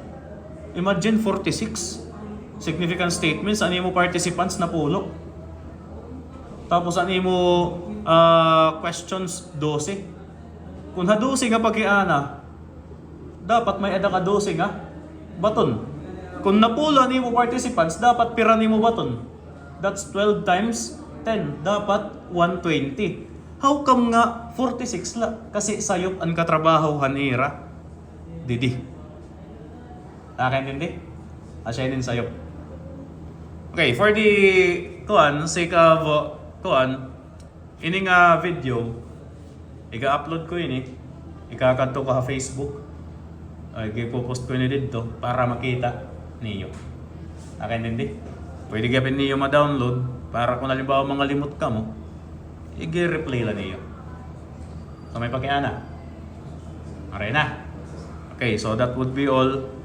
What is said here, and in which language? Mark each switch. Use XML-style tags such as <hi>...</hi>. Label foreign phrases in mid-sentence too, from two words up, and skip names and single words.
<war>Imagine 46</war> <en>significant statements,</en> <war>ano mo participants na pulo. Tapos ano mo questions 12. Kung ha 12 nga pag-iana, dapat may ada ka 12 nga baton. Kung napulo ni mo participants, dapat pira ni mo baton.</war> <en>That's 12 times 10. Dapat 120. How come</en> <war>nga 46 la? Kasi sayop ang katrabaho hanira.</war> <tl>Didi. Nakakaintindi?</tl> <war>Asya din sayop. Okay,</war> <en>for the sake of</en> <war>ini nga video, ika-upload ko ini, ika-kanto ko sa Facebook.</war> <tl>Ay, ipopost ko ini dito para makita niyo. Nakakaintindi? Pwede gapin niyo ma-download para kung halimbawa mga limot ka mo, i-replay lang niyo.</tl> <war>So may pakiana. Aray na.</war> <en>Okay, so that would be all.</en>